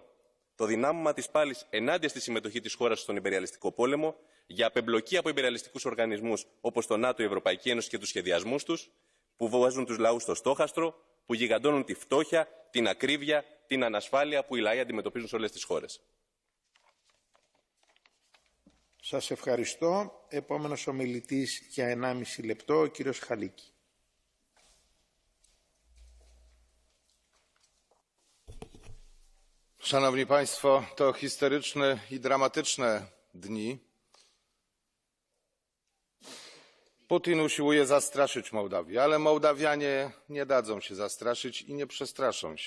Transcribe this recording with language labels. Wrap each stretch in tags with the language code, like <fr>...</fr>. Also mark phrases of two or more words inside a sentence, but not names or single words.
<el>Το δυνάμωμα της πάλης ενάντια στη συμμετοχή της χώρας στον υπεριαλιστικό πόλεμο, για απεμπλοκή από υπεριαλιστικούς οργανισμούς όπως το ΝΑΤΟ, η Ευρωπαϊκή Ένωση και τους σχεδιασμούς τους, που βάζουν τους λαούς στο στόχαστρο, που γιγαντώνουν τη φτώχεια, την ακρίβεια, την ανασφάλεια που οι λαοί αντιμετωπίζουν σε όλες τις χώρες. Σας ευχαριστώ. Επόμενος ομιλητής για 1,5 λεπτό, ο κύριος Χαλίκη.</el> <pl>Szanowni Państwo, to historyczne i dramatyczne dni. Putin usiłuje zastraszyć Mołdawię, ale Mołdawianie nie dadzą się zastraszyć i nie przestraszą się.</pl>